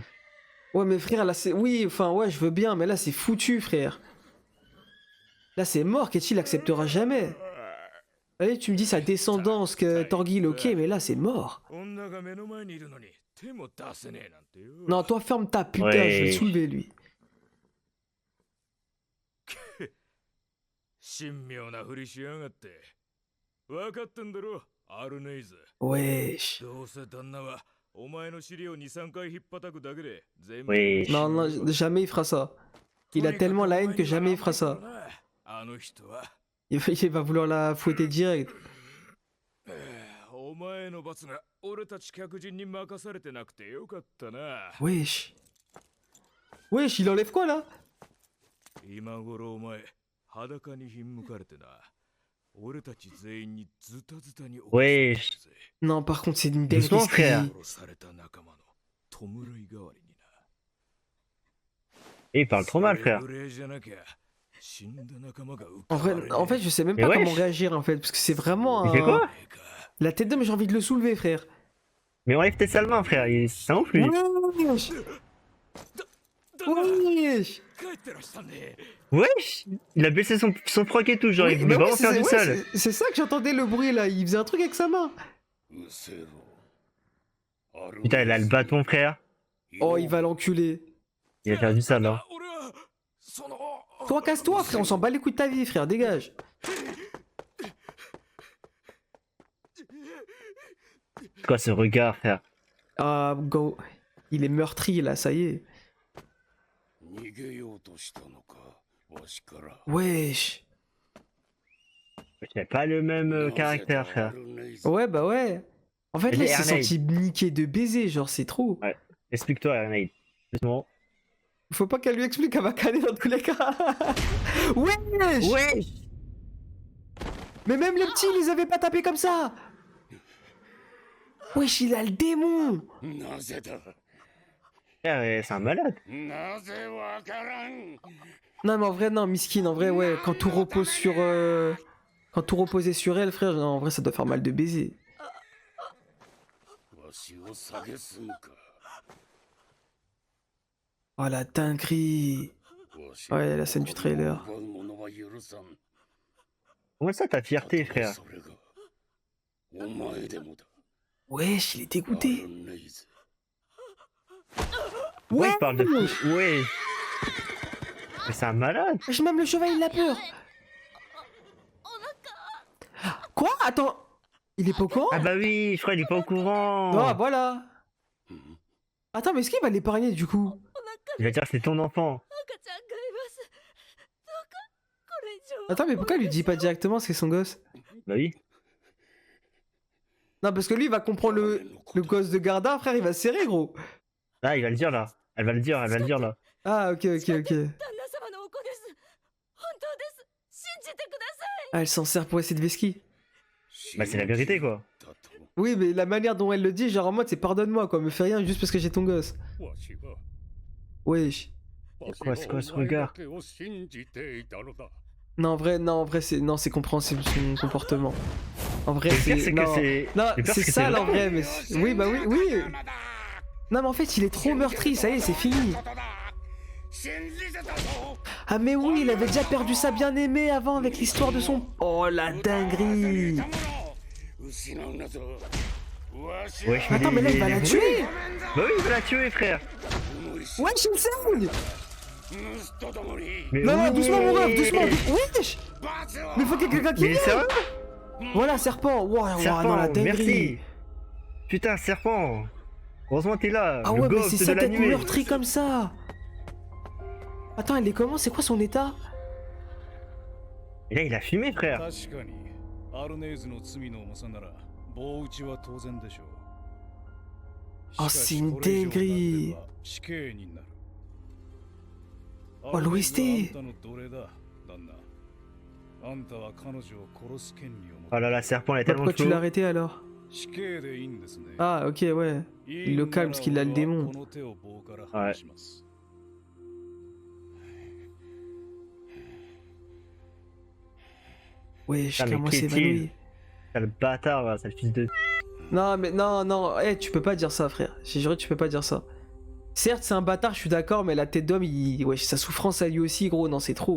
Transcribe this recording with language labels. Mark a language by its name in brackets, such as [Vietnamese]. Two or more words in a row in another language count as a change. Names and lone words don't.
[French] Ouais, mais frère, là, c'est. Oui, enfin, ouais, je veux bien, mais là, c'est foutu, frère. Là, c'est mort, Ketil acceptera jamais. Allez, tu me dis sa descendance, que Thorgil, ok, mais là, c'est mort. Non, toi, ferme ta putain, Ouais. je vais le soulever, lui. [Japanese] 神妙なふりしやがって分かってんだろアルネイズ [French] Wesh. [Japanese] どうせ旦那はお前の尻を2、3回引っ叩くだけで全 [French] Oui. Non, non, jamais il fera ça. Il a tellement la haine que jamais il fera ça. [Japanese] あの人は [French] Il va vouloir la fouetter direct. [Japanese] お前の罰が俺たち客人に任されてなくてよかったな [French] Wesh. Wesh, il enlève quoi là? [Japanese] 今頃お前裸にひんむかれてな俺たち全員にズタズタに [French] Wesh. Non, par contre, c'est une Doucement, dinguerie. ce qu'il frère. dit. [Japanese] 殺された仲間の弔い代わりにな [French] Et il parle trop mal, frère. [Japanese] それぐらいじゃなきゃ死んだ仲間が浮 [French] En [Japanese] かばれね [French] vrai, [Japanese] え [French] en fait, je sais même Mais pas wesh. comment réagir en fait, parce que c'est vraiment Il fait quoi? La tête d'homme, j'ai envie de le soulever, frère. Mais enlève tes sales mains, frère, c'est un ouf, lui. Wesh. Wesh. [Japanese] 帰ってらしたね [French] Wesh. Il a baissé son froc et tout, genre, Oui, il mais voulait oui, vraiment faire du ouais, sale. c'est ça que j'entendais le bruit là. Il faisait un truc avec sa main. Putain, il a le bâton, frère. Oh, il va l'enculer. Il va faire du sale, hein. [Japanese] 俺はその [French] Toi, casse-toi, frère. On s'en bat les couilles de ta vie, frère. Dégage. C'est quoi ce regard, frère? Ah, go. Il est meurtri là, ça y est. [Japanese] 逃げようとしたのかわしから [French] Wesh. Il a pas le même caractère, frère. Ouais, bah ouais. En fait, Mais là, il s'est Ernaid. senti niquer de baiser, genre, c'est trop. Explique-toi, Ernaid. Doucement. Faut pas qu'elle lui explique, elle va caler dans tous les cas. Wesh. Wesh. Mais même les petits, ils les avaient pas tapés comme ça. Wesh, il a le démon. [Japanese] なぜだ [French] Frère, c'est un malade. [Japanese] なぜわからん [French] Non, mais en vrai, non, Miskin, en vrai, ouais, quand tout repose sur. Quand tout reposait sur elle, frère, non, en vrai, ça doit faire mal de baiser. [Japanese] わしを蔑むか [French] Oh la dinguerie. [Japanese] わし [French] Ouais, la scène du trailer. [Japanese] 奪う者は許さん [French] Comment ça, ta fierté, frère? [Japanese] それがお前でもだ [French] Wesh, il est dégoûté. [Japanese] アルネイズ [French] Ouais, Ouais, il parle de... Ouais. Mais c'est un malade. Wesh, même le cheval, il a peur. Quoi? Attends. Il est pas au courant? Ah bah oui, je crois qu'il est pas au courant. Ah, voilà. Attends, mais est-ce qu'il va l'épargner du coup? Il va dire que c'est ton enfant. [Japanese] 赤ちゃんがいますどうかこれ以上は [French] Attends, mais pourquoi il lui dit pas directement c'est son gosse? Bah oui. Non, parce que lui, il va comprendre le gosse de Garda, frère, il va se serrer, gros. Ah, il va le dire là. Elle va le dire là. Ah, ok, ok, ok. [Japanese] 旦那様のお子です本当です信じてください [French] Ah, elle s'en sert pour essayer de Veski. Bah c'est la vérité, quoi. [Japanese] だと [French] Oui, mais la manière dont elle le dit, genre en mode, c'est pardonne-moi, quoi, me fais rien juste parce que j'ai ton gosse. [Japanese] わしは [French] Wesh. C'est quoi ce regard? [Japanese] お前だけを信じていたのだ [French] Non, en vrai, c'est compréhensible son comportement. En vrai, Le pire, c'est que non, c'est... non, le pire, c'est que sale vrai. en vrai, mais oui, bah oui, oui. Non, mais en fait, il est trop meurtri, ça y est, c'est fini. [Japanese] 信じてたぞ [French] Ah, mais oui, il avait déjà perdu sa bien-aimée avant avec l'histoire de son. Oh la dinguerie! [Japanese] 失うなぞわし [French] Wesh, Attends, mais là, il va la tuer! Bah oui, il va la tuer, frère. Wesh, il me saigne! [Japanese] 息と共に [French] Mais Non, non, oui. doucement, mon ref, doucement! Wesh! [Japanese] 罰を [French] Mais faut qu'il y ait quelqu'un qui Mais vienne! sérieux? Voilà, serpent! Wow, non, Serpent, la dinguerie! merci. Putain, serpent. Heureusement t'es là. Ah le ouais, mais ghost c'est de ça d'être l'animé. meurtri comme ça! Attends, elle est comment? C'est quoi son état? Et là, il a fumé, frère. [Japanese] 確かにアルネーズの罪の重さなら棒打ちは当然でしょう。あしかし [French] c'est une [Japanese] これ以上になって [French] dinguerie [Japanese] は死刑になる。 [French] Oh, l'OST [Japanese] アルネーズはあんたの奴隷だ、旦那。あんたは彼女を殺す権利を持って [French] Oh là là, Serpent, il a tellement Pourquoi de tu l'as flow. arrêté alors? [Japanese] 死刑でいいんですね。 [French] Ah, ok, ouais. Il le calme parce qu'il a le démon. [Japanese] この手を棒から離します。 [French] Wesh, Ah, mais comment qui c'est est-il évanoui. Sale bâtard, là, sale fils de. Non, mais non, non, tu peux pas dire ça, frère. J'ai juré, tu peux pas dire ça. Certes, c'est un bâtard, je suis d'accord, mais la tête d'homme, wesh, sa souffrance à lui aussi, gros, non, c'est trop.